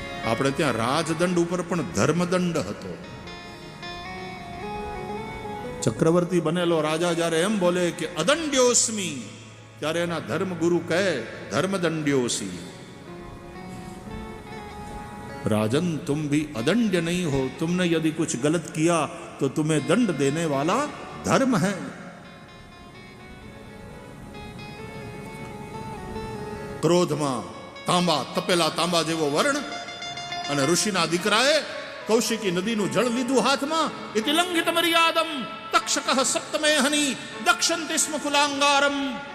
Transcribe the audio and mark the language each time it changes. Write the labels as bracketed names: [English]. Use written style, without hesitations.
[Gujarati] આપણે ત્યાં રાજદંડ ઉપર પણ ધર્મદંડ હતો. ચક્રવર્તી બનેલો રાજા જ્યારે એમ બોલે કે અદંડ્યોસ્મી, ત્યારે એના ધર્મગુરુ કહે ધર્મદંડ્યોસી. [Hindi] राजन तुम भी अदंड्य नहीं हो, तुमने यदि कुछ गलत किया तो तुम्हें दंड देने वाला धर्म है. [Gujarati] क्रोधમાં તાંબા, તપેલા તાંબા જેવો વર્ણ અને ઋષિના દીકરાએ કૌશિકી નદીનું જળ લીધું હાથમાં. [Sanskrit] ઇતિ લંઘિત મર્યાદમ તક્ષકઃ સપ્તમેહની દક્ષંતિ સ્મ કુલાંગારમ.